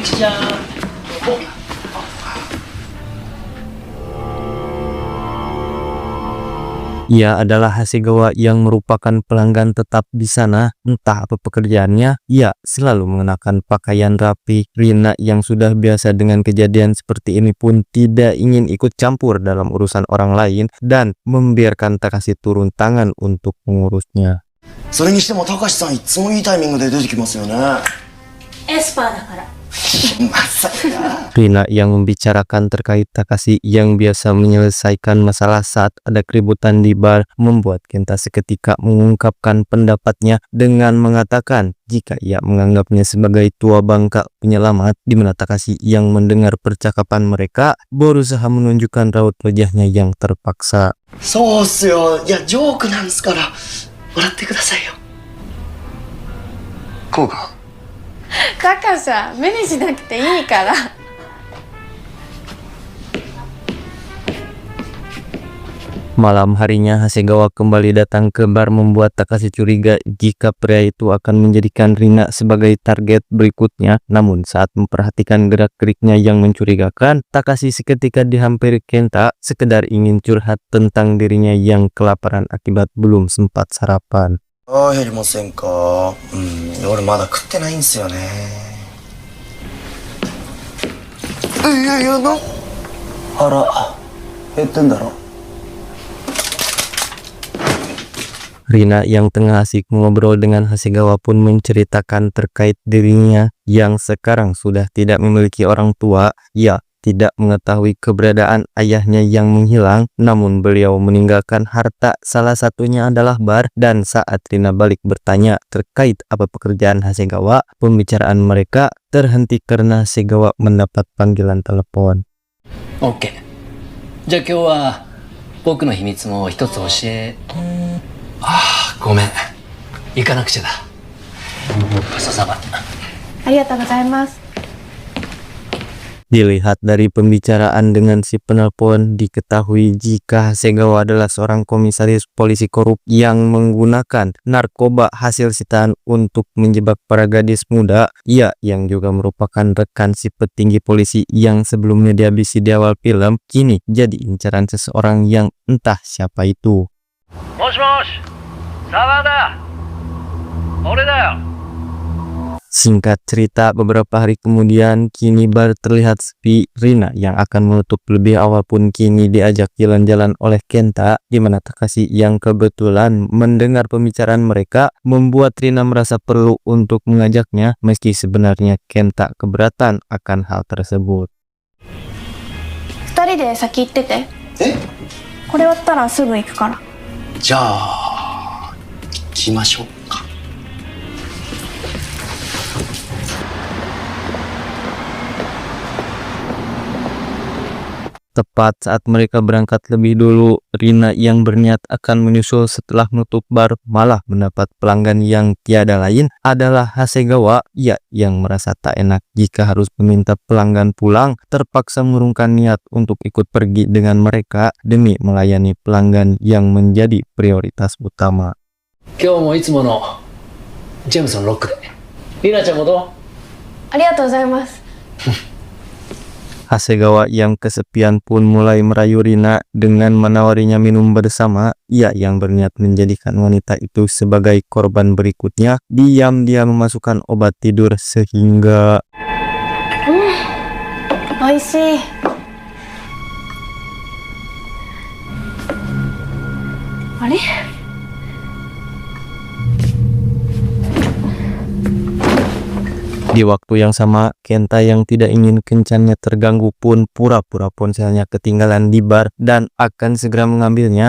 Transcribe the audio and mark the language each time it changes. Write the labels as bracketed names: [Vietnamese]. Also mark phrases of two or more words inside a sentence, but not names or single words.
[Indonesian] Ia adalah Hasegawa yang merupakan pelanggan tetap di sana. Entah apa pekerjaannya, ia selalu mengenakan pakaian rapi. Rina yang sudah biasa dengan kejadian seperti ini pun tidak ingin ikut campur dalam urusan orang lain dan membiarkan Takashi turun tangan untuk mengurusnya. [Japanese] それにしても高橋さんいつもいいタイミングで出てきますよね。エスパーだから。 [Indonesian] Rina yang membicarakan terkait Takashi yang biasa menyelesaikan masalah saat ada keributan di bar membuat Kenta seketika mengungkapkan pendapatnya dengan mengatakan jika ia menganggapnya sebagai tua bangka penyelamat, di mana Takashi yang mendengar percakapan mereka berusaha menunjukkan raut wajahnya yang terpaksa. [Japanese] そうっすよ。いや、ジョークなんすから、笑ってくださいよ。こうか。タカさん、目にしなくていいから。 [Indonesian] Malam harinya Hasegawa kembali datang ke bar membuat Takashi curiga jika pria itu akan menjadikan Rina sebagai target berikutnya. Namun saat memperhatikan gerak-geriknya yang mencurigakan, Takashi seketika dihampiri Kenta sekedar ingin curhat tentang dirinya yang kelaparan akibat belum sempat sarapan. [Japanese] ああ、減りませんか。俺まだ食ってないんすよね。いやいや、あら、減ってんだろ。 [Indonesian] Rina yang tengah asik mengobrol dengan Hasegawa pun menceritakan terkait dirinya yang sekarang sudah tidak memiliki orang tua. Ia tidak mengetahui keberadaan ayahnya yang menghilang, namun beliau meninggalkan harta, salah satunya adalah bar. Dan saat Rina balik bertanya terkait apa pekerjaan Hasegawa, pembicaraan mereka terhenti karena Hasegawa mendapat panggilan telepon. [Japanese] OK。じゃあ今日は僕の秘密も一つ教え。ああ、ごめん。行かなくちゃだ。ごちそうさま。ありがとうございます。 [Indonesian] Dilihat dari pembicaraan dengan si penelpon, diketahui jika Hasegawa adalah seorang komisaris polisi korup yang menggunakan narkoba hasil sitaan untuk menjebak para gadis muda. Ia yang juga merupakan rekan si petinggi polisi yang sebelumnya dihabisi di awal film, kini jadi incaran seseorang yang entah siapa itu. [Japanese] もしもし、沢田、俺だよ。 [Indonesian] Singkat cerita, beberapa hari kemudian kini bar terlihat sepi. Rina yang akan menutup lebih awal pun kini diajak jalan-jalan oleh Kenta, di mana Takashi yang kebetulan mendengar pembicaraan mereka membuat Rina merasa perlu untuk mengajaknya, meski sebenarnya Kenta keberatan akan hal tersebut. [Japanese] 二人で先行ってて。え、これ終わったらすぐ行くから。じゃあ、行きましょうか。 [Indonesian] Tepat saat mereka berangkat lebih dulu, Rina yang berniat akan menyusul setelah menutup bar malah mendapat pelanggan yang tiada lain adalah Hasegawa. Ia yang merasa tak enak jika harus meminta pelanggan pulang, terpaksa mengurungkan niat untuk ikut pergi dengan mereka demi melayani pelanggan yang menjadi prioritas utama. [Japanese] 今日もいつものジェームソンロックで。リナちゃんもどう？ありがとうございます。 [Indonesian] Hasegawa yang kesepian pun mulai merayu Rina dengan menawarinya minum bersama. Ia yang berniat menjadikan wanita itu sebagai korban berikutnya, diam-diam memasukkan obat tidur sehingga... [Japanese] おいしい。あれ？ [Indonesian] Di waktu yang sama, Kenta yang tidak ingin kencannya terganggu pun pura-pura ponselnya ketinggalan di bar dan akan segera mengambilnya.